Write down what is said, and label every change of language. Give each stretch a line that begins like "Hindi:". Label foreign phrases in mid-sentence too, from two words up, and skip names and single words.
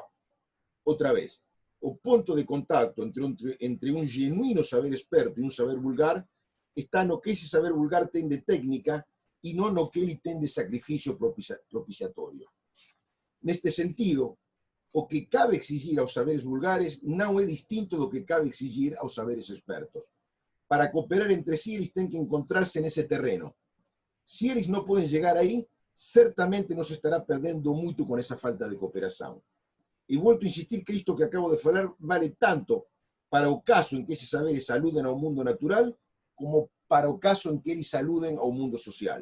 Galician: Outra vez, o ponto de contacto entre un genuíno saber experto e un saber vulgar está no que ese saber vulgar ten de técnica e non no que ele ten de sacrificio propiciatorio. Neste sentido, o que cabe exigir aos saberes vulgares non é distinto do que cabe exigir aos saberes expertos. Para cooperar entre sí,
Portuguese: eles têm que encontrarse nesse terreno. Se eles não podem chegar aí, certamente nos estará perdendo muito com essa falta de cooperação. E volto a insistir que isto que acabo de falar vale tanto para o caso em que esses saberes aludem ao mundo natural, como para o caso em que eles aludem ao mundo social.